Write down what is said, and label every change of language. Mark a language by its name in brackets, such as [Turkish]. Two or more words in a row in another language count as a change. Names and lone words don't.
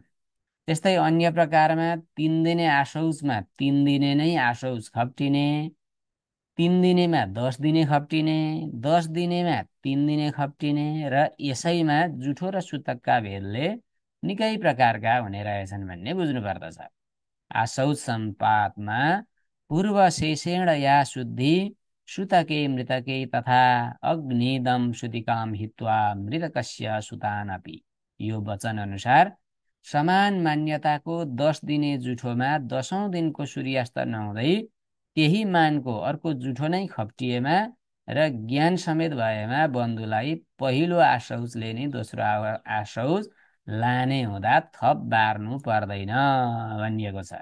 [Nepali] त्यस्तै अन्य प्रकारमा 3 दिने आशौचमा 3 दिने नै आशौच खप्टिने, 3 दिनेमा 10 दिने खप्टिने, 10 दिनेमा 3 दिने खप्टिने र यसैमा जुठो र सुतकका भेदले निकै प्रकारका हुने रहेछन् भन्ने बुझ्नु पर्दछ। [Sanskrit] आशौच सम्पातमा पूर्व शेषेण या शुद्धि सुतके मृतके तथा अग्निदम सुतिकाम हित्वा मृतकस्य सुतानपि, [Nepali] यो वचन अनुसार समान मान्यताको 10 दिने जुठोमा 10औं दिनको सूर्यास्त नहुँदै त्यही मानको अर्को जुठो नै खप्टिएमा र ज्ञान समेत भएमा बन्धुलाई पहिलो आशौचले नै दोस्रो आशौच लाने हुँदा थप बार्नु पर्दैन भनिएको छ।